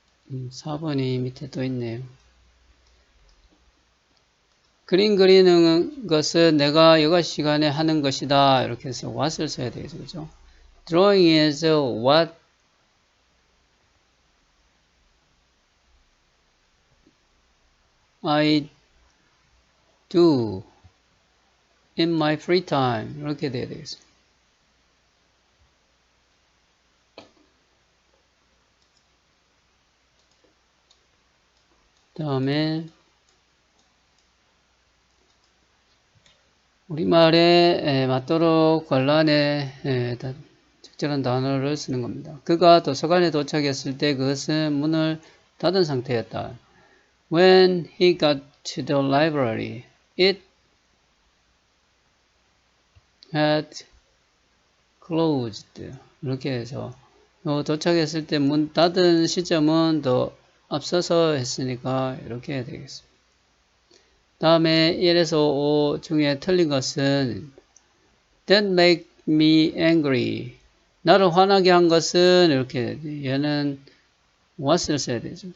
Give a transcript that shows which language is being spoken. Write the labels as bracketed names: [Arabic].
[Korean] 4번이 밑에 또 있네요. 그림 그리는 것은 내가 여가 시간에 하는 것이다. 이렇게 해서 what을 써야 되겠죠. 그죠? [English] Drawing is what I do in my free time. [Korean] 이렇게 돼야 되겠습니다. 다음에 우리말에 맞도록 관란에 적절한 단어를 쓰는 겁니다. 그가 도서관에 도착했을 때 그것은 문을 닫은 상태였다. [English] When he got to the library, it had closed. [Korean] 이렇게 해서 도착했을 때 문 닫은 시점은 더 앞서서 했으니까 이렇게 해야 되겠습니다. 다음에 1에서 5 중에 틀린 것은 [English] That make me angry. [Korean] 나를 화나게 한 것은 이렇게 얘는 what을 써야 되죠.